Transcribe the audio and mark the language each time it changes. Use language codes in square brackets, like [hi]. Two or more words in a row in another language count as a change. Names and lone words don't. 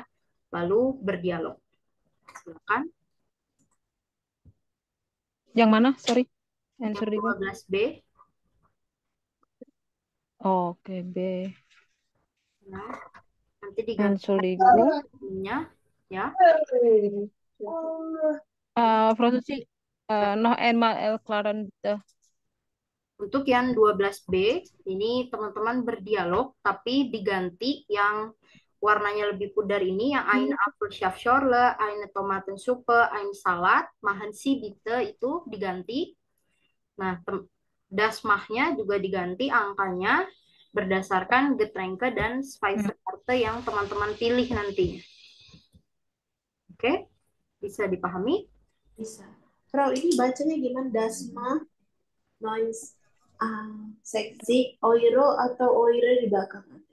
[id] Lalu berdialog. Silakan. Yang mana? Sorry. Yang [de] Entschuldigung. [id] 12B. Oke, B. Nah, nanti diganti [de] Entschuldigung. [id] ininya ya. [de] Frau Suci, noch einmal erklären bitte. [id] Untuk yang 12B, ini teman-teman berdialog, tapi diganti yang warnanya lebih pudar ini, yang [de] eine Apfelschorle, eine Tomatensuppe, ein Salat, machen Sie bitte, [id] itu diganti. Nah, dasmahnya juga diganti angkanya berdasarkan Getränke dan Speisekarte yang teman-teman pilih nantinya. Oke, bisa dipahami? Bisa. Frau, ini bacanya gimana? Dasma, noise, seksi, euro atau euro di belakang nanti?